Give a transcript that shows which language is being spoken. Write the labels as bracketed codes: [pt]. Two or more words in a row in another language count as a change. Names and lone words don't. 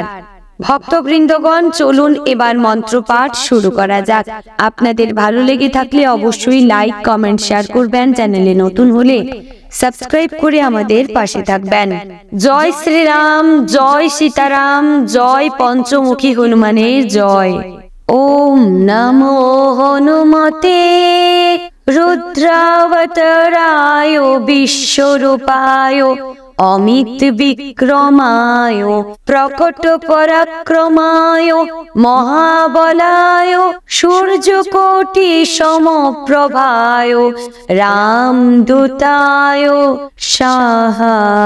[bn] ভক্তবৃন্দগণ, চলুন এবার মন্ত্র পাঠ শুরু করা যাক। আপনাদের ভালো লেগে থাকলে অবশ্যই লাইক কমেন্ট শেয়ার করবেন। চ্যানেলে নতুন হলে সাবস্ক্রাইব করে আমাদের পাশে থাকবেন। জয় শ্রীরাম, জয় সীতারাম, জয় পঞ্চমুখী হনুমানের জয়। [sa] ओम नमो हनुमते रुद्रावताराय विश्वरूपाय अमित विक्रमाय प्रकट पराक्रमाय महाबलाय सूर्यकोटि समप्रभाय रामदूताय स्वाहा।